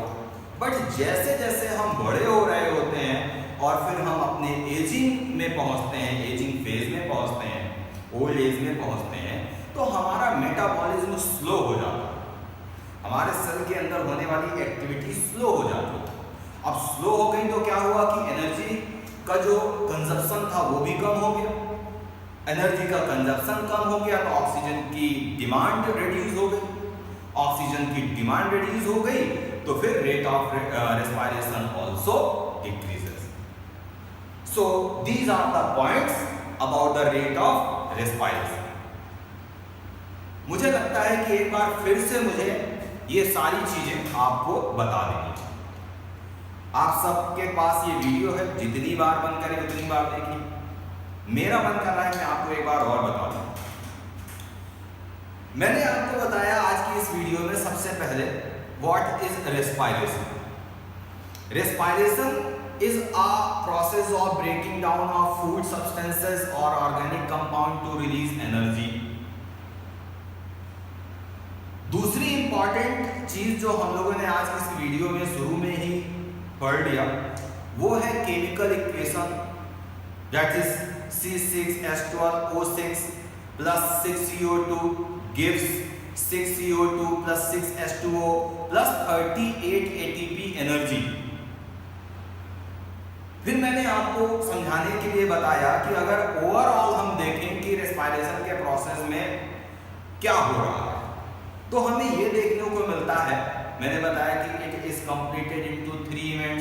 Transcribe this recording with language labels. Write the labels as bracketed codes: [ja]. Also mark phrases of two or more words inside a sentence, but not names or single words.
[hi] बट जैसे जैसे हम बड़े हो रहे होते हैं और फिर हम अपने एजिंग में पहुंचते हैं, [en] ageing phase [hi] में पहुंचते हैं, [en] old age [hi] में पहुंचते हैं, तो हमारा [en] metabolism slow [hi] हो जाता है, हमारे सेल के अंदर होने वाली [en] activity slow [hi] हो जाती है। अब स्लो हो गई तो क्या हुआ कि एनर्जी का जो कंजप्शन था वो भी कम हो गया। एनर्जी का कंजप्शन कम हो गया तो ऑक्सीजन की [en] demand reduce [hi] हो गई। ऑक्सीजन की [en] demand reduce [hi] हो गई तो फिर [en] rate of respiration also decreases. so these are the points about the rate of respiration. [hi] मुझे लगता है कि एक बार फिर से मुझे ये सारी चीजें आपको बता देनी चाहिए। आप सबके पास ये वीडियो है, जितनी बार मन करे उतनी बार देखिए। मेरा मन कर रहा है मैं आपको एक बार और बता दूं। मैंने आपको बताया आज की इस वीडियो में सबसे पहले [en] what is respiration. रेस्पायरेशन is a process of breaking down of food substances or organic compound to release energy। [hi] दूसरी इंपॉर्टेंट चीज जो हम लोगों ने आज की इस वीडियो में शुरू में ही पढ़ लिया वो है [en] chemical equation, that is C6H12O6 plus 6CO2 gives 6CO2 plus 6H2O plus 38 ATP [hi] एनर्जी। फिर मैंने आपको समझाने के लिए बताया कि अगर ओवरऑल हम देखें कि रेस्पायरेशन के प्रोसेस में क्या हो रहा है तो हमें ये देखने को मिलता है, मैंने बताया कि [en] it is completed into 3 events.